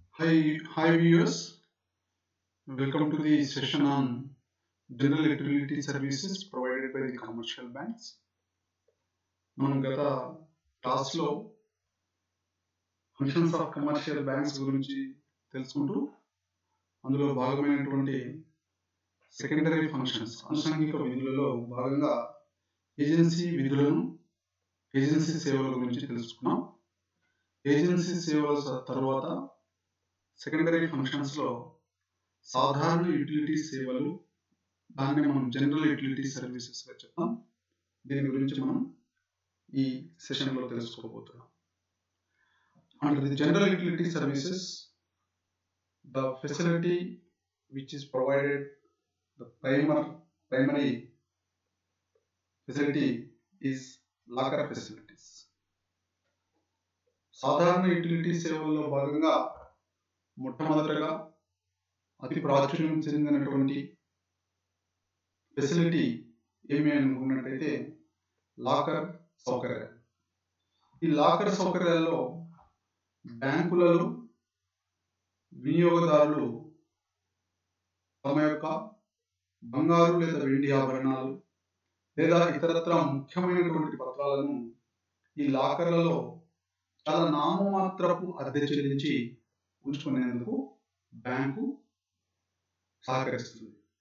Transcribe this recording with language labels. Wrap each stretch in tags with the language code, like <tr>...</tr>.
<en>Hi viewers, welcome to the session on general utility services provided by the commercial banks.</en> <te>మనం గత క్లాస్లో functions of commercial banks గురించి తెలుసుకుంటూ అందులో భాగమైనటువంటి secondary functions అనుషంగిక విధులలో భాగంగా ఏజెన్సీ విధులను ఏజెన్సీ సేవల గురించి తెలుసుకున్నాం. ఏజెన్సీ సేవల తర్వాత సెకండరీ ఫంక్షన్స్లో సాధారణ యుటిలిటీ సేవలు, దాన్ని మనం జనరల్ యుటిలిటీ సర్వీసెస్గా చెప్తాం. దీని గురించి మనం ఈ సెషన్లో తెలుసుకోబోతున్నాం.</te> <en>Under the general utility services, the facility which is provided, the primary facility is locker facilities.</en> <te>సాధారణ యుటిలిటీ సేవల్లో భాగంగా మొట్టమొదటగా అతి ప్రాచుర్యం చెందినటువంటి ఫెసిలిటీ ఏమి అనుకున్నట్టయితే లాకర్ సౌకర్యాలు. ఈ లాకర్ సౌకర్యాల్లో బ్యాంకులలో వినియోగదారులు తమ యొక్క బంగారు లేదా వెండి ఆభరణాలు లేదా ఇతరత్ర ముఖ్యమైనటువంటి పత్రాలను ఈ లాకర్లలో చాలా నామమాత్రపు అద్దె చెల్లించి ఉంచుకునేందుకు బ్యాంకు సహకరిస్తుంది.</te>